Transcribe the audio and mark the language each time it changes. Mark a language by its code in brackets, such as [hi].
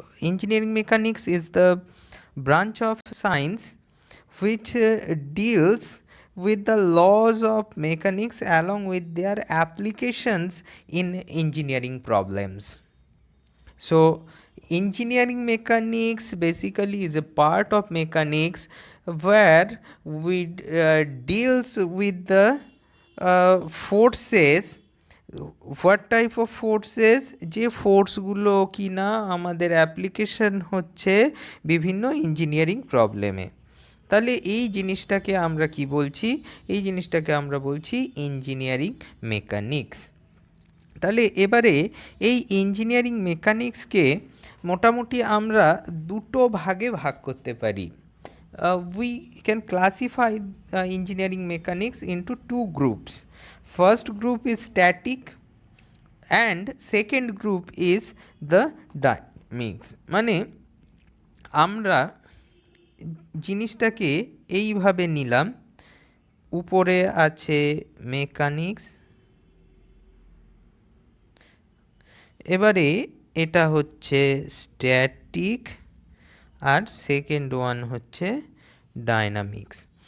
[en] Engineering mechanics is the branch of science which deals with the laws of mechanics along with their applications in engineering problems. So engineering mechanics basically is a part of mechanics where we deals with the forces. What type of forces? [bn] যে ফোর্সগুলো কিনা আমাদের application হচ্ছে বিভিন্ন engineering প্রবলেমে। তাহলে এই জিনিসটাকে আমরা কি বলছি? এই জিনিসটাকে আমরা বলছি ইঞ্জিনিয়ারিং মেকানিক্স। তাহলে এবারে এই ইঞ্জিনিয়ারিং মেকানিক্সকে মোটামুটি আমরা দুটো ভাগে ভাগ করতে পারি। [en] We can classify engineering mechanics into two groups. First group is static and second group is the dynamics. [bn] মানে আমরা জিনিসটাকে এইভাবে নিলাম, উপরে আছে মেকানিক্স, এবারে এটা হচ্ছে স্ট্যাটিক আর সেকেন্ড ওয়ান হচ্ছে ডায়নামিক্স।